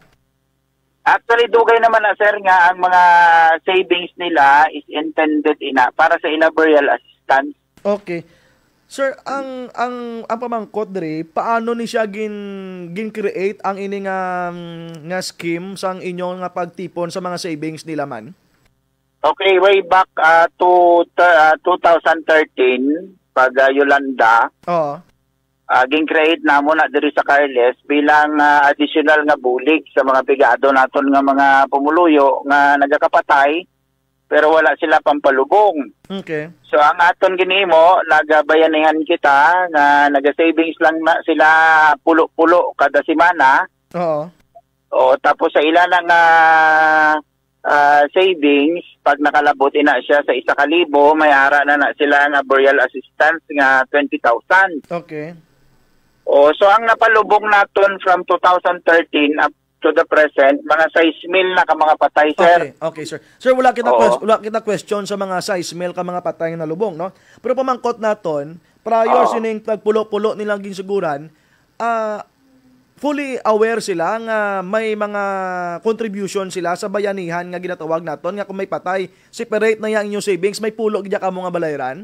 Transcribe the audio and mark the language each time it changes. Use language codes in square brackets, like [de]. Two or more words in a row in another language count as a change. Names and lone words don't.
[hil] Actually, dugay naman na sir nga ang mga savings nila [en] is intended [hil] para sa ila burial assistance. [en] Okay. [hil] Sir, ang pamangkot diri, paano ni siya gin-create ang ini nga scheme sang inyong nga pagtipon sa mga savings nila man? [en] Okay, way back to 2013 pag Yolanda. [hil] Oo. Gin-create namo na diri sa Carles bilang additional nga bulig sa mga pigado naton nga mga pumuluyo nga nagakapatay pero wala sila pampalubong. [en] Okay. [hil] So ang aton ginimo nagabayanihan kita nga naga-savings lang na sila pulo-pulo kada semana. Oo. O tapos sa ila nga savings pag nakalabot ina siya sa 1,000 may ara na sila nga burial assistance nga 20,000. [en] Okay. [hil] So ang napalubong naton [en] from 2013 up to the present, [hil] mga 6,000 na ka mga patay, sir. [en] Okay, sir. [hil] Sir, wala kita question sa mga 6,000 ka mga patay na lubong, no? Pero pamangkot naton, prior sining tagpulo-pulo nilang ginsiguran, [en] fully aware [hil] sila nga may mga contribution sila sa bayanihan nga ginatawag naton nga kung may patay, separate na yang inyong savings, may pulo gid ka mga balayran?